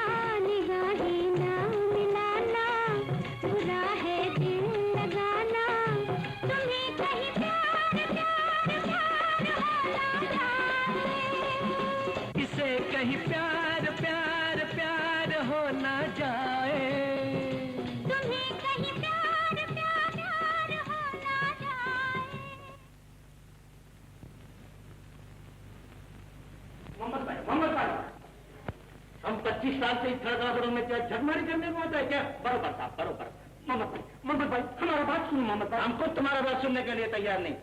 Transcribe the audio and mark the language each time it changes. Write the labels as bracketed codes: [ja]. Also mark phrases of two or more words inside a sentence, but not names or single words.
[hi] निगाहें ना मिलाना, बुरा है दिल लगाना, तुम्हें कहीं प्यार प्यार प्यार हो न जाए। इसे कहीं प्यार प्यार प्यार हो न जाए। तुम्हें कहीं प्यार प्यार प्यार हो न जाए। मोहम्मद भाई, हम 25 साल से इस घरों में क्या झगमारी करने को होता है क्या? बरोबर साहब, बरोबर। मोहम्मद भाई, हमारा बात सुनो मोहम्मद भाई। हम खुद तुम्हारा बात सुनने के लिए तैयार नहीं।